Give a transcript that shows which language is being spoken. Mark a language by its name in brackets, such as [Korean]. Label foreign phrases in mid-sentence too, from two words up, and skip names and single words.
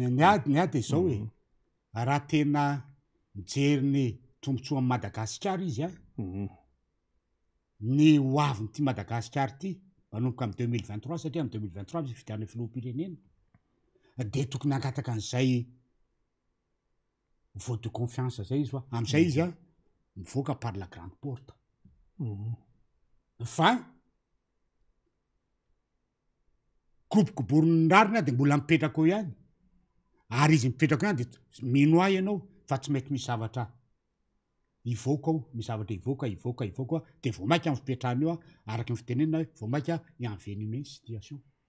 [Malagasy] ny ady zao hoe raha tena mijery ny tombotsoa amin'ny Madagasikara izy ny hoaviny ty Madagasikara ty manomboka amin'ny 2023 satria amin'ny 2023 misy fidiana filoham-pirenena de tokony angataka an'izay [French] vote de confiance [Malagasy] zay izy am'izay izy mivoaka [French] par la grande porte [Malagasy] fa kobokoborony rarina de mbola mipetraka eo ihany ary izy mipetraka ihany de mino ahy ianao fa tsy mety misy zavatra ivoaka ao misy zavatra ivoaka de vao maika amin'ny fipetrahany eo araky ny fitenenina hoe vao maika [French] envenime situation